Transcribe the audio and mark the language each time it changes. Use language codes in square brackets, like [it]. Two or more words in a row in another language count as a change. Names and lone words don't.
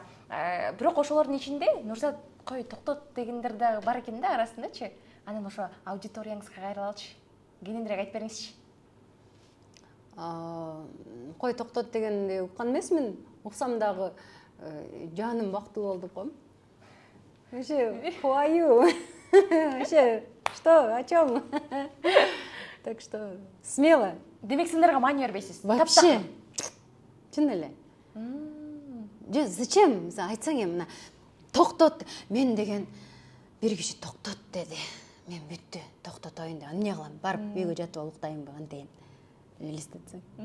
[ky] Бирок ошолордун ичинде Нурзат кой токтот дегендер да бар экен да арасындачы. Анан ошо аудиторияңызга кайрылалычы. Кененирээк айтып бериңизчи. Кой токтот дегенди уккан эмесмин. Уксам дагы жаным бактылуу болду деп коем. [ru] Вообще, хваю. Вообще, что, о чем? Так что, смело. [ky] Демек, сендерге маани бербейсиз? [ru] Вообще. [ky] Чын эле. [ru] Зачем? [ky] Айтсаң эми, токтот. Мен деген бир киши токтот деди. Мен бүттү, токтотоюн деп. Эмне кылам? Барып үйгө жатып алып уктайынбы антейин. Элестетсең.